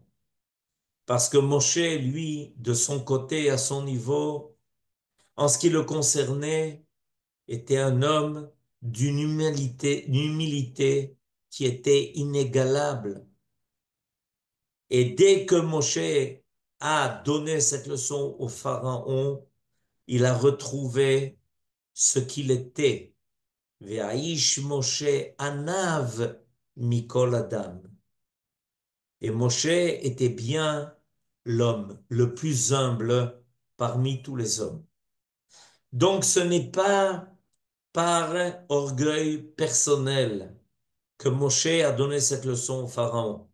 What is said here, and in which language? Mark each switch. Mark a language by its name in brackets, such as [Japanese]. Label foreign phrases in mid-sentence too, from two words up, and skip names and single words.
[French] Parce que Moshe, lui, de son côté, à son niveau, en ce qui le concernait, était un homme d'une humilité qui était inégalable. Et dès que Moshe a donné cette leçon au Pharaon, il a retrouvé ce qu'il était. [Hebrew] והאיש משה ענו מכל האדם. [French] Et Moshe était bien l'homme le plus humble parmi tous les hommes. Donc ce n'est pas par orgueil personnel que Moshe a donné cette leçon au Pharaon.